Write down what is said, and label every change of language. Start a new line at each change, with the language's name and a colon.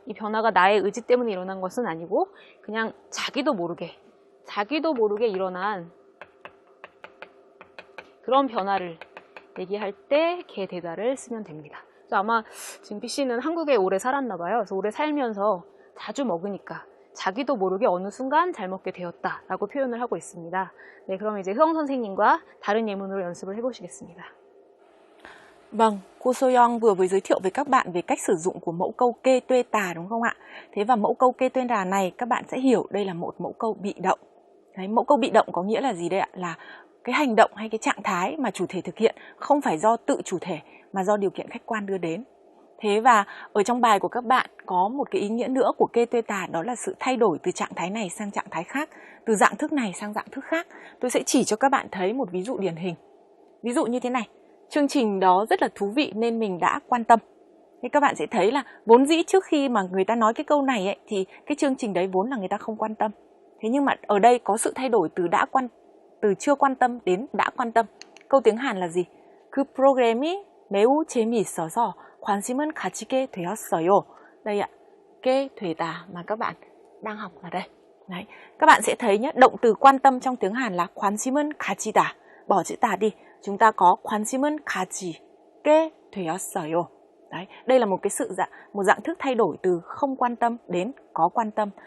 Korean: 이 변화가 나의 의지 때문에 일어난 것은 아니고 그냥 자기도 모르게 일어난 그런 변화를 얘기할 때 개 대다를 쓰면 됩니다. 아마 지금 B씨는 한국에 오래 살았나 봐요. 그래서 오래 살면서 자주 먹으니까 자기도 모르게 어느 순간 잘 먹게 되었다라고 표현을 하고 있습니다. 네, 그럼 이제 흐엉 선생님과 다른 예문으로 연습을 해보시겠습니다.
Vietnamese: Vâng, cô Soyoung vừa mới giới thiệu với các bạn về cách sử dụng của mẫu câu kê tuê tà đúng không ạ? Thế và mẫu câu kê tuê tà này các bạn sẽ hiểu đây là một mẫu câu bị động. Đấy, mẫu câu bị động có nghĩa là gì đây ạ? Là cái hành động hay cái trạng thái mà chủ thể thực hiện không phải do tự chủ thể mà do điều kiện khách quan đưa đến. Thế và ở trong bài của các bạn có một cái ý nghĩa nữa của kê tuê tà, đó là sự thay đổi từ trạng thái này sang trạng thái khác, từ dạng thức này sang dạng thức khác. Tôi sẽ chỉ cho các bạn thấy một ví dụ điển hình. Ví dụ như thế này. Chương trình đó rất là thú vị nên mình đã quan tâm. Thế các bạn sẽ thấy là vốn dĩ trước khi mà người ta nói cái câu này ấy, thì cái chương trình đấy vốn là người ta không quan tâm. Thế nhưng mà ở đây có sự thay đổi từ chưa quan tâm đến đã quan tâm. Câu tiếng Hàn là gì?
Korean: 그 프로그램이 매우 재미있어서 관심은 가지게 되었어요.
Vietnamese: Đây ạ, kê 되다 mà các bạn đang học ở đây. Đấy, các bạn sẽ thấy nhé, động từ quan tâm trong tiếng Hàn là
Korean: 관심은 가지다.
Vietnamese: Bỏ chữ tà đi. Chúng ta có
Korean: 관심은 가지게 되었어요.
Vietnamese: Đấy, đây là một dạng thức thay đổi từ không quan tâm đến có quan tâm.